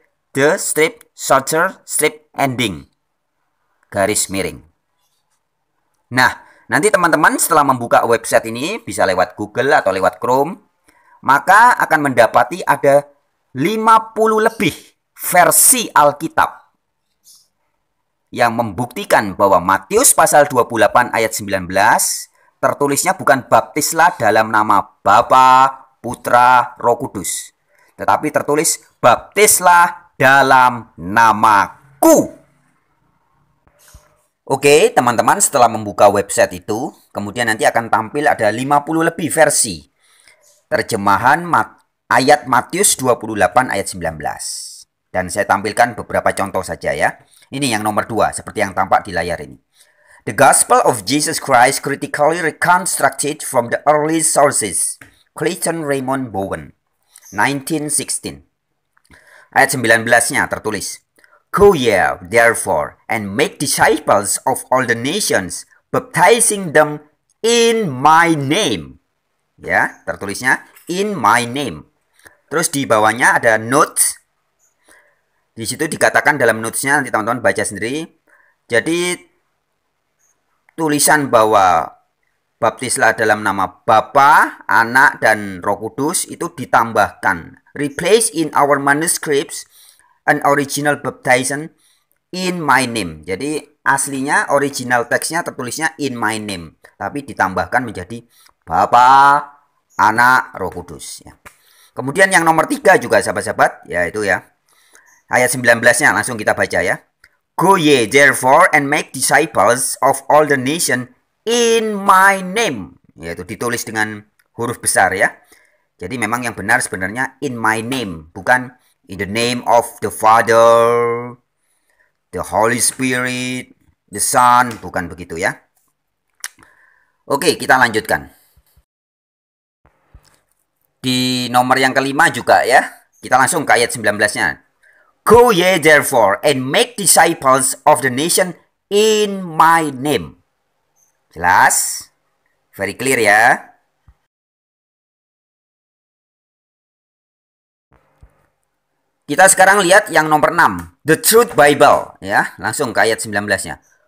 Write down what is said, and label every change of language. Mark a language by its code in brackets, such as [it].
[id] http://http://@fan-pioneers.org/with/the/shorter-ending. Nah, nanti teman-teman setelah membuka website ini bisa lewat Google atau lewat Chrome, maka akan mendapati ada 50 lebih versi Alkitab yang membuktikan bahwa Matius pasal 28 ayat 19 tertulisnya bukan baptislah dalam nama Bapa, Putra, Roh Kudus, tetapi tertulis baptislah dalam namaku. Oke, teman-teman setelah membuka website itu, kemudian nanti akan tampil ada 50 lebih versi terjemahan ayat Matius 28 ayat 19. Dan saya tampilkan beberapa contoh saja ya. Ini yang nomor 2, seperti yang tampak di layar ini. [en] The Gospel of Jesus Christ critically reconstructed from the early sources. Clayton Raymond Bowen, 1916. [id] Ayat 19-nya tertulis, [en] Go ye therefore and make disciples of all the nations, baptizing them in my name. [id] Ya, tertulisnya [en] in my name. [id] Terus di bawahnya ada notes. Di situ dikatakan dalam notesnya, nanti teman-teman baca sendiri. Jadi tulisan bahwa baptislah dalam nama Bapa, Anak, dan Roh Kudus itu ditambahkan. [en] Replace in our manuscripts an original baptism in my name. [id] Jadi aslinya original teksnya tertulisnya [en] in my name, [id] tapi ditambahkan menjadi Bapa, Anak, Roh Kudus ya. Kemudian yang nomor 3 juga sahabat-sahabat, yaitu ya ayat 19-nya langsung kita baca ya. [en] Go ye therefore and make disciples of all the nation in my name. [id] Yaitu ditulis dengan huruf besar ya. Jadi memang yang benar sebenarnya [en] in my name, [id] bukan [en] in the name of the Father, the Holy Spirit, the Son, [id] bukan begitu ya. Oke, kita lanjutkan. Di nomor yang kelima juga ya, kita langsung ke ayat 19-nya. [en] Go ye therefore and make disciples of the nation in my name. [id] Jelas? [en] Very clear [id] ya. Kita sekarang lihat yang nomor 6. The Truth Bible. Ya, langsung ke ayat 19-nya.